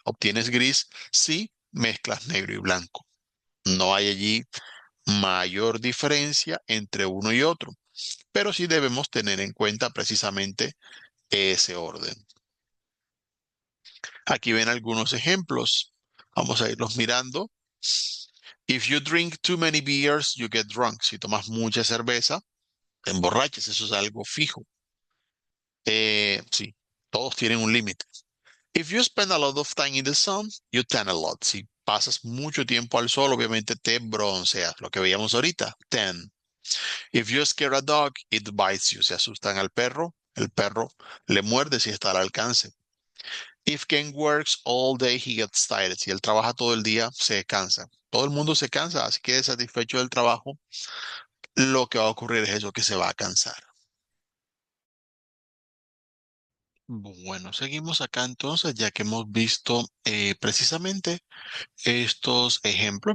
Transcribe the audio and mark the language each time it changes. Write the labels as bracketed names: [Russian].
[Spanish] Obtienes gris si mezclas negro y blanco. No hay allí mayor diferencia entre uno y otro, pero sí debemos tener en cuenta precisamente ese orden. Aquí ven algunos ejemplos. Vamos a irlos mirando. [English] If you drink too many beers, you get drunk. [Spanish] Si tomas mucha cerveza, te emborrachas. Eso es algo fijo. Sí, todos tienen un límite. [English] If you spend a lot of time in the sun, you tan a lot. [Spanish] Si pasas mucho tiempo al sol, obviamente te bronceas. Lo que veíamos ahorita, tan. [English] If you scare a dog, it bites you. [Spanish] Si asustan al perro, el perro le muerde si está al alcance. [English] If Ken works all day, he gets tired. [Spanish] Si él trabaja todo el día, se cansa. Todo el mundo se cansa, así que satisfecho del trabajo, lo que va a ocurrir es eso, que se va a cansar. Bueno, seguimos acá entonces, ya que hemos visto precisamente estos ejemplos.